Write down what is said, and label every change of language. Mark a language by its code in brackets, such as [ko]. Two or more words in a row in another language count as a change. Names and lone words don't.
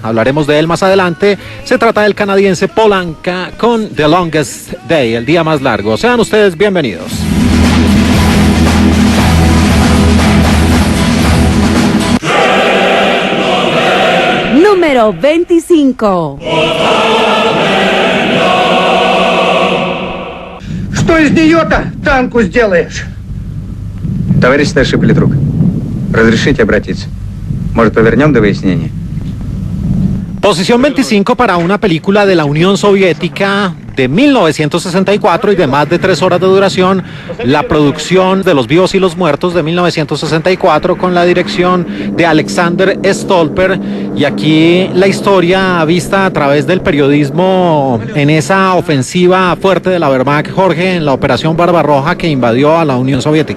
[es] Hablaremos de él más adelante. Se trata del canadiense Paul Anka con The Longest Day, el día más largo. Sean ustedes bienvenidos. Número 25. [ru] Что из нее-то танку сделаешь? Товарищ старший политрук, разрешите обратиться? Может, повернем до выяснения? [es] Posición 25 para una película de la Unión Soviética de 1964 y de más de 3 horas de duración, la producción de Los Vivos y los Muertos de 1964 con la dirección de Alexander Stolper, y aquí la historia vista a través del periodismo en esa ofensiva fuerte de la Wehrmacht, Jorge, en la operación Barbarroja que invadió a la Unión Soviética.